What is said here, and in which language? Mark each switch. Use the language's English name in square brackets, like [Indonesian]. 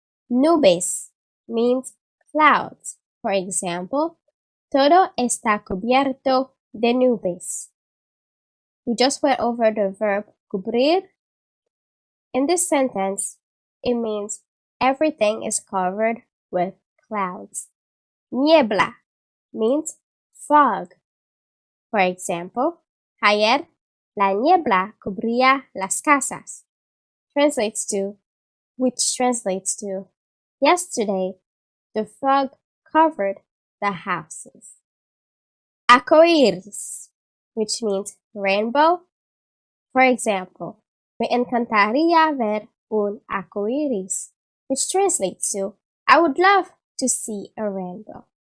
[English] Nubes means clouds. For example, [Spanish] todo está cubierto de nubes. [English] We just went over the verb cubrir. In this sentence, it means everything is covered with clouds. Niebla means fog. [Spanish] For example, ayer la niebla cubría las casas. [English] Which translates to yesterday the fog covered the houses. Arcoíris, which means rainbow. For example, [Spanish] me encantaría ver un arcoíris, [English] which translates to I would love to see a rainbow.